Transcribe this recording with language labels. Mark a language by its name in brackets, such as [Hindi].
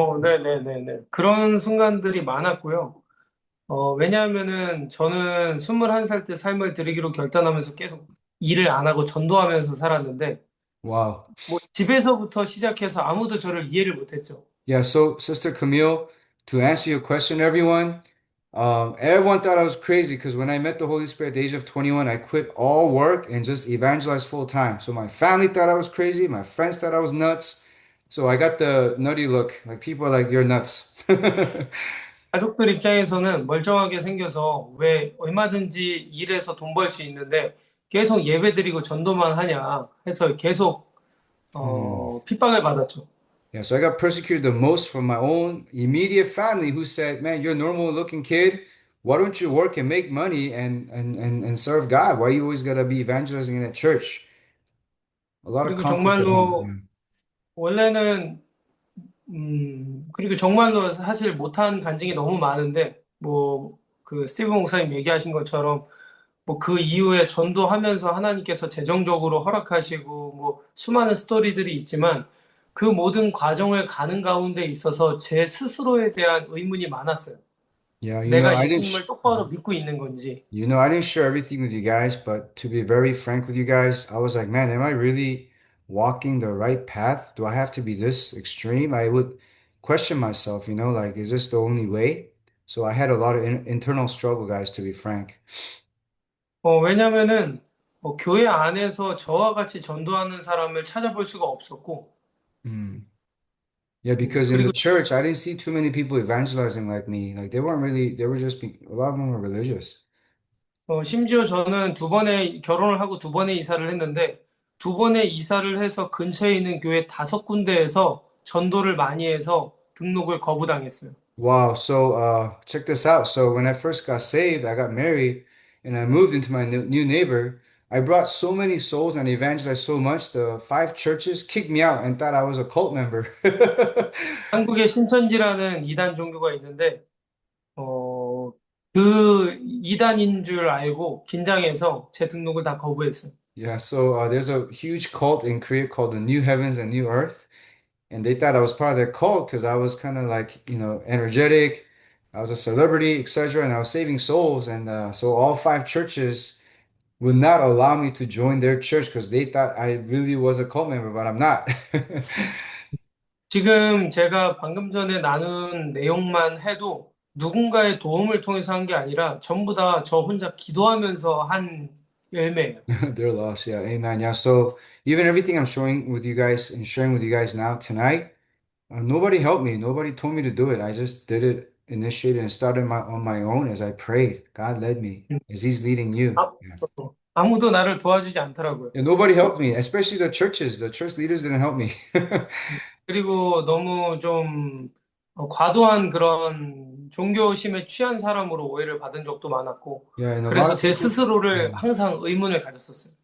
[Korean] 네네네네. 그런 순간들이 많았고요. 왜냐하면은 저는 21살 때 삶을 드리기로 결단하면서 계속 일을 안 하고 전도하면서 살았는데, 와우. 뭐 집에서부터 시작해서 아무도 저를 이해를 못했죠. [English] Yeah, so Sister Camille, to answer your question, everyone thought I was crazy because when I met the Holy Spirit at the age of 21, I quit all work and just evangelized full time. So my family thought I was crazy, my friends thought I was nuts. So I got the nutty look. Like people are like, you're nuts. [Korean] 가족들 입장에서는 멀쩡하게 생겨서 왜 얼마든지 일해서 돈 벌 수 있는데 계속 예배드리고 전도만 하냐 해서 계속 Hmm. 핍박을 받았죠. [English] Yeah, so I got persecuted the most from my own immediate family who said, man, you're a normal looking kid. Why don't you work and make money and serve God? Why you always gotta be evangelizing in a church? A lot of [Korean] 그리고 [English] conflict at home. [Korean] 정말로 원래는 그리고 정말로 사실 못한 간증이 너무 많은데 뭐 그 스티븐 목사님 얘기하신 것처럼 뭐 그 이후에 전도하면서 하나님께서 재정적으로 허락하시고 뭐 수많은 스토리들이 있지만 그 모든 과정을 가는 가운데 있어서 제 스스로에 대한 의문이 많았어요. [English] Yeah, [Korean] 내가 예수님을 똑바로 믿고 있는 건지. [English] I didn't share everything with you guys, but to be very frank with you guys, I was like, man, am I really walking the right path? Do I have to be this extreme? I would question myself, like, is this the only way? So I had a lot of internal struggle, guys, to be frank. [Korean] 왜냐면은 교회 안에서 저와 같이 전도하는 사람을 찾아볼 수가 없었고, [English] Mm. Yeah, because in the [Korean] 그리고 [English] church, I didn't see too many people evangelizing like me. Like they weren't really, they were just, a lot of them were religious. [Korean] 심지어 저는 두 번의 결혼을 하고 두 번의 이사를 했는데 두 번의 이사를 해서 근처에 있는 교회 5군데에서 전도를 많이 해서 등록을 거부당했어요. [English] Wow. So, check this out. So, when I first got saved, I got married and I moved into my new neighbor. I brought so many souls and evangelized so much. The five churches kicked me out and thought I was a cult member. [Korean] 한국에 신천지라는 이단 종교가 있는데 그 이단인 줄 알고 긴장해서 제 등록을 다 거부했어요. [English] Yeah. So, there's a huge cult in Korea called the New Heavens and New Earth. And they thought I was part of their cult because I was kind of like, energetic. I was a celebrity, etc. And I was saving souls. And so all five churches would not allow me to join their church because they thought I really was a cult member, but I'm not. [Korean] 지금 제가 방금 전에 나눈 내용만 해도 누군가의 도움을 통해서 한 게 아니라 전부 다 저 혼자 기도하면서 한 열매예요. [English] They're lost. Yeah. Amen. Yeah. So even everything I'm showing with you guys and sharing with you guys now tonight, nobody helped me. Nobody told me to do it. I just did it, initiated and started on my own as I prayed. God led me as He's leading you. [Korean] 아, 아무도 나를 도와주지 않더라고요. [English] And nobody helped me, especially the churches. The church leaders didn't help me. [Korean] 그리고 너무 좀 과도한 그런 종교심에 취한 사람으로 오해를 받은 적도 많았고, [English] Yeah, and a lot [Korean] 그래서 [English] of [Korean] 제 [English] people, [Korean] 스스로를 [English] yeah, [Korean] 항상 의문을 가졌었어요.